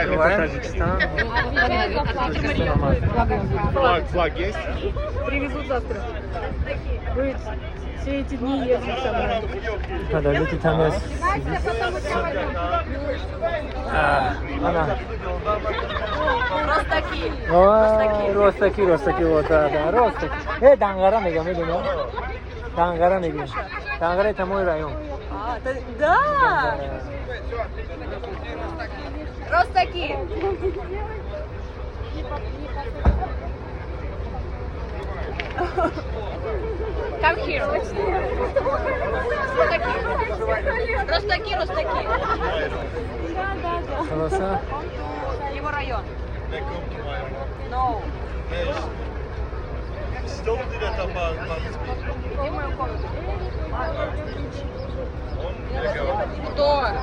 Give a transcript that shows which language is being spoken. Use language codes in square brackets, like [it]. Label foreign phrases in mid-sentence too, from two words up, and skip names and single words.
[ru] Открываем. Таджикистан. Флаг есть? Привезут завтра. Будет все эти дни ездить со мной. Подождите, там есть... Она. Ростаки. Ростаки, вот, да, Ростаки. Дангара میگم Дангара میگیم. Дангара это мой район. Да. Ростаки. [en] Come here. [ru] Ростаки. Ростаки. Хорошо. Его район. No. Где моя комната? Кто?